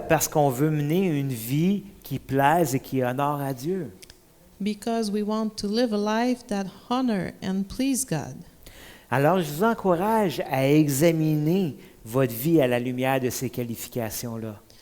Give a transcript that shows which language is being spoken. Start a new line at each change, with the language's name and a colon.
French: Parce qu'on veut mener une vie qui plaise et qui honore à Dieu.
English: Because we want to live a life that honor and please God.
French: Alors, je vous encourage à examiner votre vie à la lumière de ces qualifications-là.